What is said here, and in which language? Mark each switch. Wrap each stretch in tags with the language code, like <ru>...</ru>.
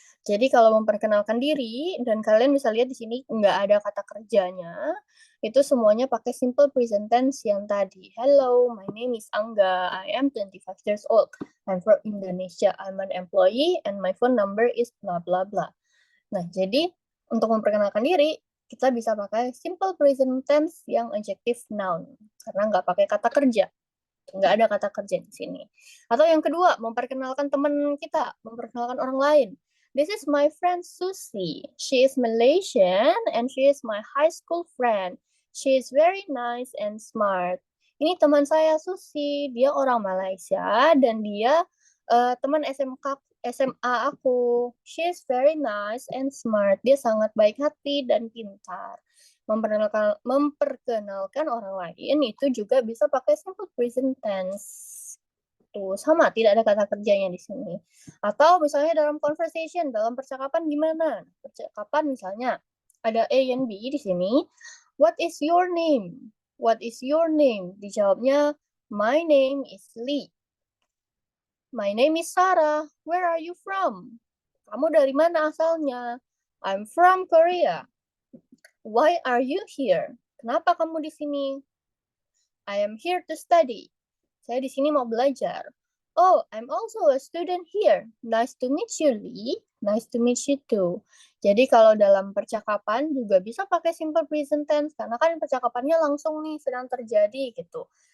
<id>Jadi kalau memperkenalkan diri, dan kalian bisa lihat di sini nggak ada kata kerjanya, itu semuanya pakai simple present tense yang tadi.</id> <en>Hello, my name is Angga. I am 25 years old. I'm from Indonesia. I'm an employee and my phone number is blah blah blah.</en> <id>Nah, jadi untuk memperkenalkan diri, kita bisa pakai simple present tense yang adjective noun. Karena nggak pakai kata kerja. Nggak ada kata kerja di sini. Atau yang kedua, memperkenalkan teman kita, memperkenalkan orang lain.</id> <en>This is my friend Susie. She is Malaysian and she is my high school friend. She is very nice and smart.</en> <id>Ini teman saya Susie, dia orang Malaysia dan dia teman SMA aku.</id> <en>She is very nice and smart.</en> <id>Dia sangat baik hati dan pintar. Memperkenalkan orang lain itu juga bisa pakai simple present tense. Tuh, sama, tidak ada kata kerjanya di sini. Atau misalnya dalam conversation, dalam percakapan gimana? Percakapan misalnya ada A and B di sini.</id> <en>What is your name? What is your name?</en> <id>Dijawabnya,</id> <en>my name is Lee. My name is Sarah. Where are you from?</en> <id>Kamu dari mana asalnya?</id> <en>I'm from Korea. Why are you here?</en> <id>Kenapa kamu di sini?</id> <en>I am here to study.</en> <id>Saya di sini mau belajar.</id> <en>Oh, I'm also a student here. Nice to meet you, Lee. Nice to meet you too.</en> <id>Jadi kalau dalam percakapan juga bisa pakai simple present tense karena kan percakapannya langsung nih sedang terjadi gitu.</id>